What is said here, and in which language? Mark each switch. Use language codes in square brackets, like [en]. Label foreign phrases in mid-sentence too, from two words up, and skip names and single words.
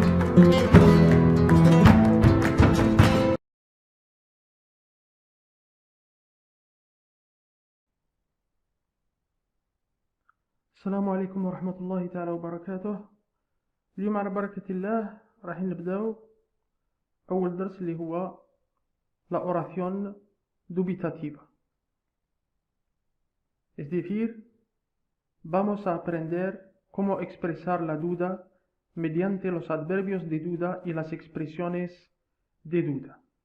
[ar] السلام عليكم ورحمة الله تعالى وبركاته. اليوم على بركة الله راح نبداو أول درس اللي هو [es] la oración dubitativa. Es decir, vamos a aprender cómo expresar la duda mediante los adverbios de duda y las expresiones de duda.